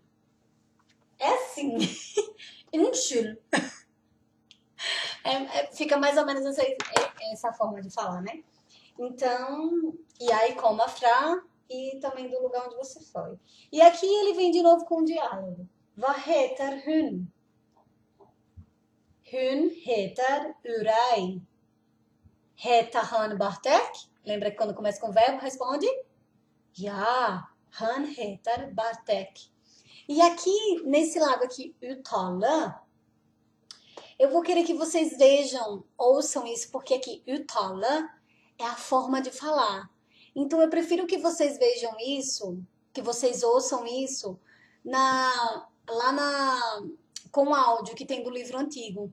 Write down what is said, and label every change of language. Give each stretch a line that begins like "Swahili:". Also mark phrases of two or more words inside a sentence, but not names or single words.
Portuguese: É assim. Unnskyld. Fica mais ou menos essa forma de falar, né? Então, e aí como a fra e também do lugar onde você foi. E aqui ele vem de novo com o diálogo.
Norwegian: Vad heter hun? Hun heter Uray. Heter han Bartek?
Portuguese: Lembra que quando começa com verbo, responde?
Norwegian: Ja, han heter Bartek.
Portuguese: E aqui, nesse lado aqui, uttala, eu vou querer que vocês vejam, ouçam isso, porque aqui, uttala é a forma de falar. Então, eu prefiro que vocês vejam isso, que vocês ouçam isso com o áudio que tem do livro antigo.